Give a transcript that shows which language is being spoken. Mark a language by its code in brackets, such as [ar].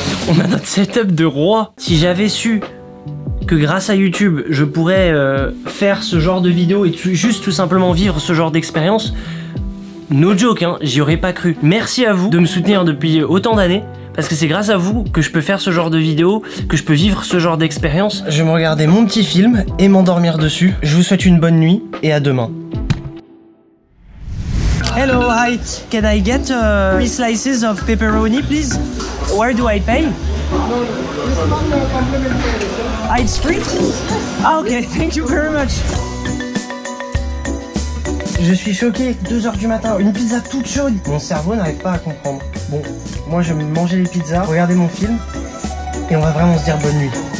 [fr] On a notre setup de roi. Si j'avais su que grâce à YouTube, je pourrais faire ce genre de vidéo et juste tout simplement vivre ce genre d'expérience, [en] no joke, [fr] hein, j'y aurais pas cru. Merci à vous de me soutenir depuis autant d'années, parce que c'est grâce à vous que je peux faire ce genre de vidéo, que je peux vivre ce genre d'expérience. Je vais me regarder mon petit film et m'endormir dessus. Je vous souhaite une bonne nuit et à demain. [en] Hello, hi. Can I get 3 slices of pepperoni, please? Where do I pay? Ah, it's free? Ah, ok, thank you very much. [fr] Je suis choqué, 2 h du matin, une pizza toute chaude. Mon cerveau n'arrive pas à comprendre. Bon, moi je vais manger les pizzas, regarder mon film, et on va vraiment se dire bonne nuit.